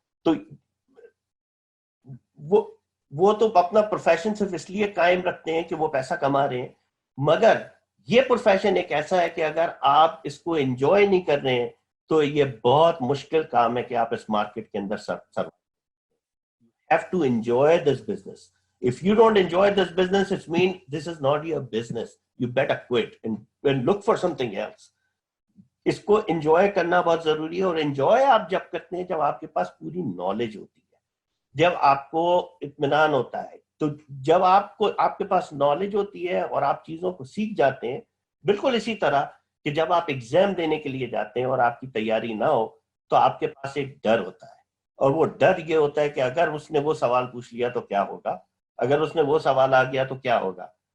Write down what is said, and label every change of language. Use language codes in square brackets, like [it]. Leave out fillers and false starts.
[ur] تو وہ تو اپنا پروفیشن صرف اس لیے قائم رکھتے ہیں کہ وہ پیسہ کما رہے ہیں. مگر یہ پروفیشن ایک ایسا ہے کہ اگر آپ اس کو انجوائے نہیں کر رہے ہیں تو یہ بہت مشکل کام ہے کہ آپ اس مارکیٹ کے اندر survive. [en] You have to enjoy this business. If you don't enjoy this business, it means this is not your business. You better quit and look for something else. [ur] اس کو انجوائے کرنا بہت ضروری ہے، اور انجوائے آپ جب کرتے ہیں جب آپ کے پاس پوری نالج ہوتی ہے، جب آپ کو اطمینان ہوتا ہے. تو جب آپ کے پاس نالج ہوتی ہے اور آپ چیزوں کو سیکھ جاتے ہیں، بالکل اسی طرح کہ جب آپ ایگزام دینے کے لیے جاتے ہیں اور آپ کی تیاری نہ ہو تو آپ کے پاس ایک ڈر ہوتا ہے، اور وہ ڈر یہ ہوتا ہے کہ اگر اس نے وہ سوال پوچھ لیا تو کیا ہوگا، اگر اس نے وہ سوال آ گیا تو کیا ہوگا.